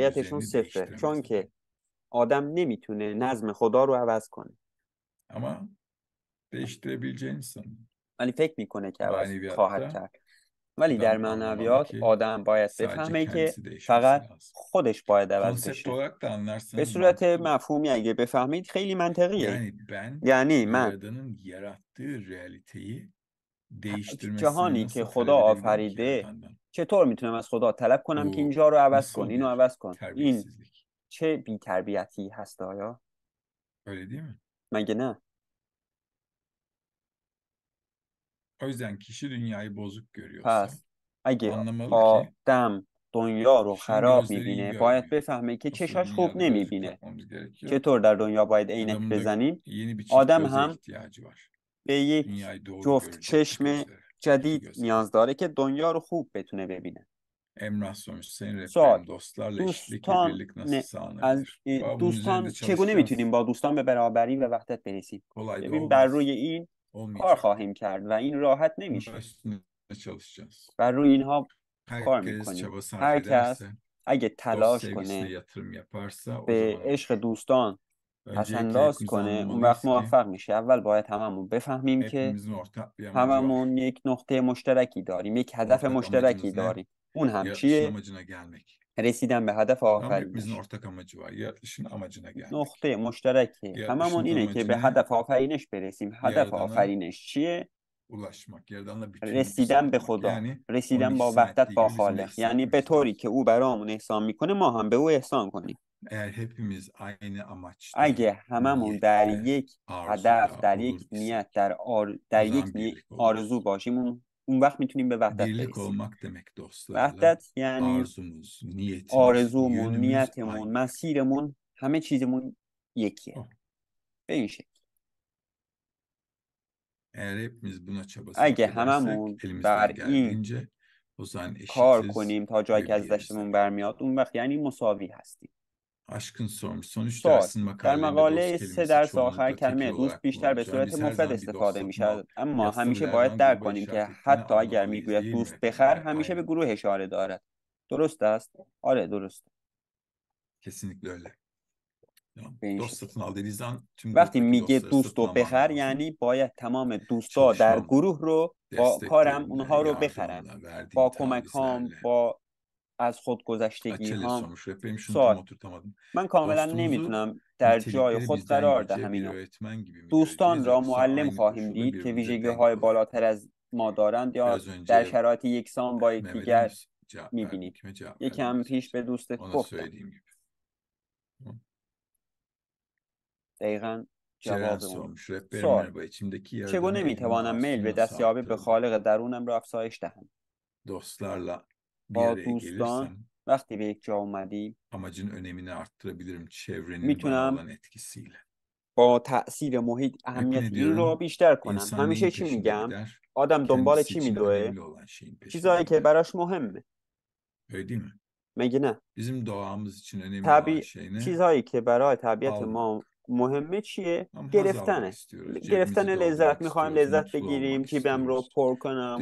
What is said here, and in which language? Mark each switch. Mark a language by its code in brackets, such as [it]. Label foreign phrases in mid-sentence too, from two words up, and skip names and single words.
[fa] موفقیتشون [tr] düzenini [fa] صفره، چون [tr] değiştiremezler. [fa] که آدم نمیتونه نظم خدا رو عوض کنه، [tr] Ama değiştirebileceğini sanıyor. [fa] ولی فکر میکنه که عوض خواهد [tr] Maneviyatta [fa] کرد. ولی در [tr] adam anlamalı [fa] معنویات [tr] ki [fa] آدم باید [tr] sadece [fa] بفهمه که [tr] kendisi değişmesi [fa] فقط [tr] lazım. [fa] خودش باید عوض [tr] Konsept [fa] بشه. [tr] olarak da [fa] به [tr] anlarsanız [fa] صورت [tr] mantıklı. [fa] مفهومی اگه بفهمید خیلی منطقیه. [tr] Yani ben [fa] یعنی من [tr] Yaradan'ın yarattığı realiteyi değiştirmesini [fa] جهانی که [tr] nasıl [fa] خدا [tr] talep edebilirim ki [fa] آفریده [tr] Yaradan'dan? [fa] چطور میتونم از خدا طلب کنم که [tr] Bu [fa] اینجا رو عوض کن، [tr] nasıl [fa] اینو [tr] bir [fa] عوض کن؟ این [tr] terbiyesizlik? [fa] چه بی‌تربیتی هست آیا؟ [tr] Öyle değil mi? [fa] مگه نه؟ [tr] O yüzden kişi dünyayı bozuk görüyorsa [fa] پس اگه [tr] anlamalı ki [fa] آدم دنیا رو [tr] kişinin [fa] خراب [tr] gözleri iyi [fa] میبینه، باید [tr] görmüyor. [fa] بفهمه که [tr] Nasıl [fa] چشاش خوب [tr] dünyada gözlük [fa] نمیبینه. [tr] takmamız gerekiyor? [fa] چطور در دنیا باید عینک [tr] Adamın da [fa] بزنیم؟ [tr] yeni bir çift [fa] آدم [tr] göze [fa] هم [tr] ihtiyacı var. [fa] به یک [tr] Dünyayı doğru [fa] جفت [tr] görecek [fa] چشم [tr] gözlere. İki [fa] جدید [tr] göze. [fa] نیاز داره که دنیا رو خوب بتونه ببینه. [tr] Emrah sormuş. Sayın [fa] سوال: [tr] rehberim dostlarla eşitlik ve [fa] دوستان [tr] birlik nasıl [fa] از [tr] sağlanabilir? Bunun üzerinde [fa] دوستان چگونه میتونیم [tr] çalışacağız. [fa] با دوستان به برابری و وحدت برسیم؟ [tr] Kolay da [fa] ببین بر [tr] olmaz. [fa] روی این کار [tr] Olmayacak da. [fa] خواهیم کرد و این راحت [tr] Ama [fa] نمیشه. [tr] üstüne çalışacağız. [fa] و روی اینها کار [tr] Herkes [fa] میکنیم. [tr] çaba sarf [fa] هر کس [tr] ederse, [fa] اگه [tr] dost [fa] تلاش [tr] sevgisine [fa] کنه [tr] yatırım yaparsa o [fa] به [tr] zaman [fa] عشق [tr] olur. [fa] دوستان [tr] Öncelikle [fa] پسنداز [tr] hepimiz [fa] کنه اون وقت [tr] anlamalıyız ki [fa] موفق میشه. اول باید هممون بفهمیم که [tr] hepimizin ortak bir amacı var. [fa] هممون یک نقطه مشترکی داریم، یک هدف [tr] Ortak [fa] مشترکی [tr] amacımız ne? [fa] داریم. اون هم [tr] Yaratılışın [fa] چیه؟ [tr] amacına gelmek. [fa] رسیدن به هدف [tr] Tamam, hepimizin [fa] آفرینش. [tr] ortak amacı var. Yaratılışın amacına gelmek. [fa] نقطه مشترکی هممون [tr] Yaratılışın [fa] اینه که به [tr] amacı ne? [fa] هدف آفرینش برسیم. هدف [tr] Yaradana [fa] آفرینش چیه؟ [tr] ulaşmak, Yaradan'la bütünlük [fa] رسیدن به [tr] sağlamak. [fa] خدا، [tr] Yani onun [fa] رسیدن با وحدت [tr] ihsan ettiği [fa] با [tr] gibi bizim de [fa] خالق. [tr] ihsan [fa] یعنی به [tr] etmemiz [fa] طوری [tr] lazım. [fa] که او برامون احسان میکنه ما هم به او احسان کنیم. [tr] Eğer hepimiz aynı amaçta, [fa] اگه هممون در [tr] niyette, [fa] یک هدف، [tr] arzuda [fa] در یک [tr] olur [fa] نیت، [tr] isek [fa] در [tr] o [fa] یک [tr] zaman birlik [fa] آرزو [tr] oluruz. [fa] باشیم، اون وقت میتونیم به وحدت [tr] Birlik [fa] برسیم. [tr] olmak demek dostlarla [fa] وحدت یعنی [tr] arzumuz, niyetimiz, [fa] آرزومون، [tr] yönümüz [fa] نیتمون، [tr] aynı. [fa] مسیرمون، همه چیزمون یکیه. [tr] O. [fa] به این شکل [tr] Eğer hepimiz buna çaba sarf [fa] اگه [tr] edersek [fa] هممون [tr] elimizden [fa] بر این [tr] geldiğince o zaman [fa] کار [tr] eşitiz [fa] کنیم تا جایی [tr] ve [fa] که از [tr] bir yeriz [fa] دستمون [tr] demek. [fa] برمیاد، اون وقت یعنی مساوی هستیم. [tr] Aşkın sormuş. Son 3 [fa] سوال: [tr] dersin [fa] در [tr] makalelerinde dost [fa] مقاله 3 [tr] kelimesi [fa] درس آخر [tr] çoğunlukla [fa] کلمه [tr] tekil [fa] دوست [tr] olarak [fa] بیشتر به [tr] kullanılmış. Yani [fa] صورت [tr] biz her [fa] مفرد [tr] zaman bir dost [fa] استفاده می [tr] satın [fa] شود، اما [tr] yatırım [fa] همیشه [tr] ile her [fa] باید [tr] zaman [fa] درک [tr] gruba [fa] کنیم [tr] işaret [fa] که [tr] ettiğini [fa] حتی اگر [tr] anlamalıyız [fa] میگوید [tr] değil mi? [fa] دوست بخر [tr] Evet, [fa] همیشه به [tr] aynen. [fa] گروه اشاره دارد. درست است؟ آره درست. [tr] Kesinlikle öyle. Tamam. [fa] به این [tr] Dost [fa] شکل [tr] satın al dediği zaman tüm [fa] وقتی [tr] gruptaki [fa] میگه [tr] dostları [fa] دوست [tr] satın [fa] و [tr] alman [fa] بخر [tr] lazım. [fa] یعنی باید تمام دوستا در [tr] Çalışmamla, [fa] گروه رو با کارم [tr] desteklerimle, [fa] اونها رو بخرم، [tr] yardımımla, verdiğim [fa] با کمک هام، [tr] tavizlerle. [fa] با از خودگذشتگی [tr] Açelle [fa] هام. [tr] sormuş. Benim şunu tam [fa] سوال: [tr] oturtamadım. [fa] من کاملا [tr] Dostumuzu [fa] نمیتونم در جای [tr] nitelikleri [fa] خود [tr] bizden [fa] قرار [tr] yüce [fa] دهم [tr] bir [fa] اینو. [tr] öğretmen gibi mi [fa] دوستان [tr] göreceğiz [fa] را [tr] yoksa [fa] معلم [tr] aynı [fa] خواهیم [tr] koşulda [fa] دید که [tr] birbirimize [fa] ویژگی [tr] denk [fa] های [tr] olarak [fa] بالاتر [tr] mı? [fa] از ما دارند یا [tr] Biraz [fa] در [tr] önce [fa] شرایط یکسان با [tr] Mehmet Ali [fa] یکدیگر [tr] cevap verdim. [fa] میبینیم. [tr] Kime cevap verdim [fa] یکم [tr] biraz [fa] پیش [tr] önce? [fa] به دوستت [tr] Ona [fa] گفتم. [tr] söylediğim gibi. Tamam. [fa] دقیقا [tr] Ceren [fa] جواب اون. [tr] sormuş. Rehberim [fa] سوال: [tr] merhaba. İçimdeki [fa] چگونه [tr] yaradanı elimin [fa] میتوانم میل به [tr] ağzını nasıl [fa] دستیابی به [tr] arttırabilirim? [fa] خالق درونم را افزایش دهم؟ [tr] Dostlarla bir [fa] با [tr] araya [fa] دوستان [tr] gelirsem [fa] وقتی به یک جا اومدیم [tr] amacın önemini arttırabilirim çevrenin bana [fa] میتونم [tr] olan etkisiyle. [fa] با تأثیر محیط [tr] Hep [fa] اهمیت [tr] ne [fa] این رو [tr] diyorum? [fa] بیشتر کنم. [tr] İnsan [fa] همیشه [tr] neyin [fa] چی [tr] peşinde [fa] میگم؟ [tr] gider? [fa] آدم دنبال [tr] Kendisi [fa] چی [tr] için [fa] میدوه؟ [tr] önemli olan şeyin peşinde [fa] چیزایی که [tr] gider. [fa] براش مهمه. [tr] Öyle değil mi? [fa] مگه نه؟ [tr] Bizim doğamız için önemli olan şey ne? [fa] چیزهایی که برای طبیعت ما [tr] Almak. [fa] مهمه چیه؟ [tr] Ama haz almak [fa] گرفتنه. [tr] istiyoruz. [fa] گرفتن [tr] Cebimizi [fa] لذت. [tr] doldurmak [fa] میخوایم [tr] istiyoruz. [fa] لذت [tr] Mutlu [fa] بگیریم، [tr] olmak [fa] جیبم رو [tr] istiyoruz. [fa] پر کنم،